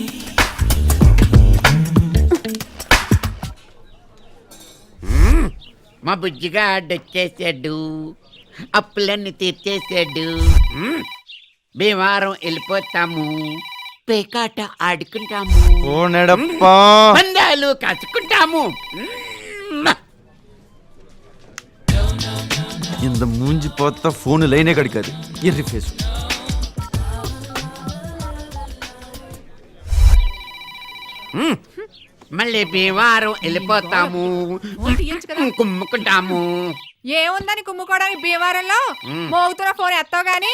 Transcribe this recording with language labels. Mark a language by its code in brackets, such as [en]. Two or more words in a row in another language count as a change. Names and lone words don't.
[te] మా బుజ్జిగా ఆడొచ్చేసాడు, అప్పులన్నీ తీర్చేసాడు. భీమవరం వెళ్ళిపోతాము, పేకాట ఆడుకుంటాము, ఓ నెడప్పా. పందాలు కాచుకుంటాము. [ta] இந்த மூஞ்சி பார்த்தா [en] phone line [ta] கிடைக்காது [te] ఎర్రి ఫేస్ మళ్ళీ భీమవరం వెళ్ళిపోతాము కుమ్ముకుంటాము. ఏముందని కుమ్ముకోవడానికి భీమవరంలో మోగుతున్న ఫోన్ ఎత్తావు గానీ